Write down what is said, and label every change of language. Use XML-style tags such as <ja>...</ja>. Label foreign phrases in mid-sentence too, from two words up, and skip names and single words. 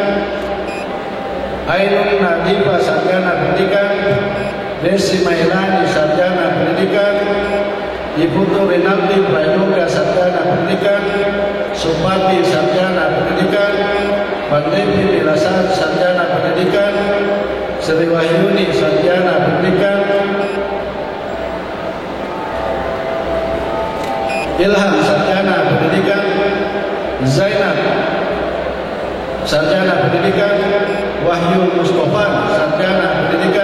<id>Ainun Nadifa, sarjana pendidikan. Desi Mailani, sarjana pendidikan. Ibu Rinaldi Prayoga, sarjana pendidikan. Supati, sarjana pendidikan. Pandevi Milasan, sarjana pendidikan. Sri Wahyuni, sarjana pendidikan. Ilham, sarjana pendidikan. Zainab, sarjana pendidikan. Wahyu Mustafa, sarjana pendidikan.</id>